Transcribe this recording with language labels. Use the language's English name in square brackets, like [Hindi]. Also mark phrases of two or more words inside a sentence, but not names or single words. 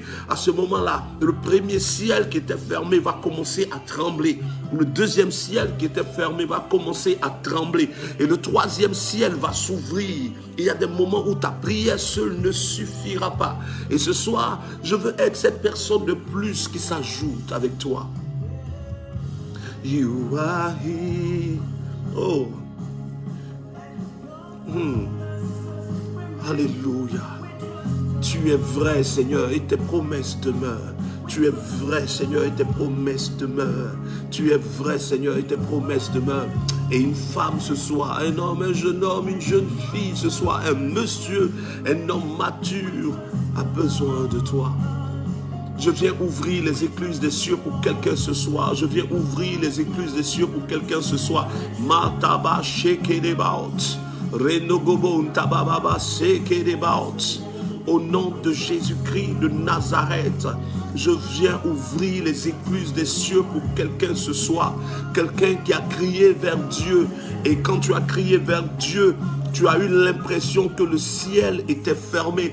[French] À ce moment-là, le 1er ciel qui était fermé va commencer à trembler. Le 2e ciel qui était fermé va commencer à trembler. Et le 3e ciel va s'ouvrir. Il y a des moments où ta prière seule ne suffira pas. Et ce soir, je veux être cette personne de plus qui s'ajoute avec toi. [English] You are here. Oh. [French] Alléluia. Tu es vrai, Seigneur, et tes promesses demeurent. Tu es vrai, Seigneur, et tes promesses demeurent. Tu es vrai, Seigneur, et tes promesses demeurent. Et une femme ce soir, un homme, un jeune homme, une jeune fille ce soir, un monsieur, un homme mature a besoin de toi. Je viens ouvrir les écluses des cieux pour quelqu'un ce soir. Je viens ouvrir les écluses des cieux pour quelqu'un ce soir. Mataba shekedebaot. Renogobon tabababa sekedebaot. Au nom de Jésus-Christ de Nazareth, je viens ouvrir les écluses des cieux pour quelqu'un ce soir. Quelqu'un qui a crié vers Dieu. Et quand tu as crié vers Dieu, tu as eu l'impression que le ciel était fermé.